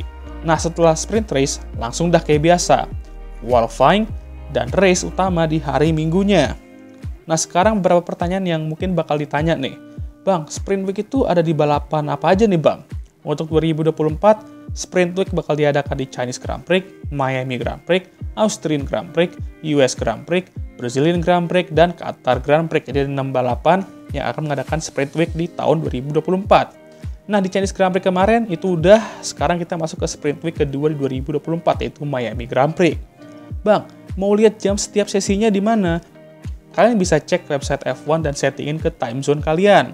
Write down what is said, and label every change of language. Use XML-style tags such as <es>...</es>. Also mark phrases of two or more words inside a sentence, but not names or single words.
<id>Nah, setelah</id> <en>sprint race,</en> <id>langsung dah kayak biasa. Qualifying dan race utama di hari minggunya. Nah, sekarang beberapa pertanyaan yang mungkin bakal ditanya nih. Bang, Sprint Week itu ada di balapan apa aja nih, Bang? Untuk 2024, Sprint Week bakal diadakan di Chinese Grand Prix, Miami Grand Prix, Austrian Grand Prix, US Grand Prix, Brazilian Grand Prix, dan Qatar Grand Prix. Jadi ada 6 balapan yang akan mengadakan Sprint Week di tahun 2024. Nah, di Chinese Grand Prix kemarin itu udah, sekarang kita masuk ke Sprint Week kedua di 2024, yaitu Miami Grand Prix. Bang, mau lihat jam setiap sesinya di mana? Kalian bisa cek website F1 dan settingin ke</id> <en>time zone</en> <id>kalian.</id>